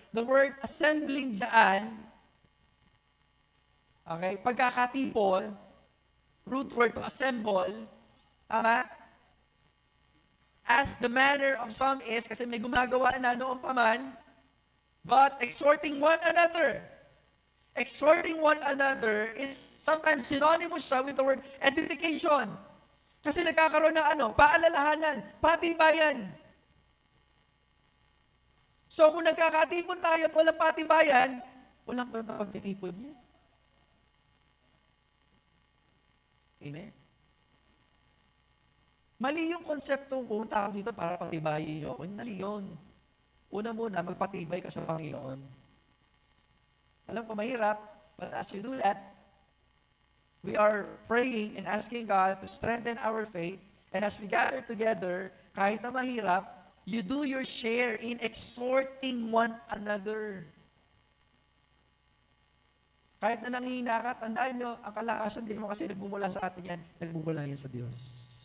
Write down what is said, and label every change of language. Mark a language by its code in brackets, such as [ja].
[en] The word assembling dyan, okay, pagkakatipon, root word to assemble, tama? As the manner of some is, [tl] kasi may gumagawa na noon pa man, [en] but exhorting one another. Exhorting one another is sometimes synonymous siya with the word edification. [tl] Kasi nagkakaroon ng paalalahanan, patibayan. So kung nagkakatipon tayo at walang patibayan, walang pagtitipon niya. Amen? Mali yung konseptong kung tao dito para patibayin nyo. Mali yun. Una muna, magpatibay ka sa Panginoon. Alam ko mahirap, [en] but as you do that, we are praying and asking God to strengthen our faith. And as we gather together, [tl] kahit na mahirap, [en] you do your share in exhorting one another. [tl] Kahit na nanghihina ka, tandaan nyo, ang kalakasan din mo kasi nagmumula sa atin yan, nagmumula yan sa Diyos.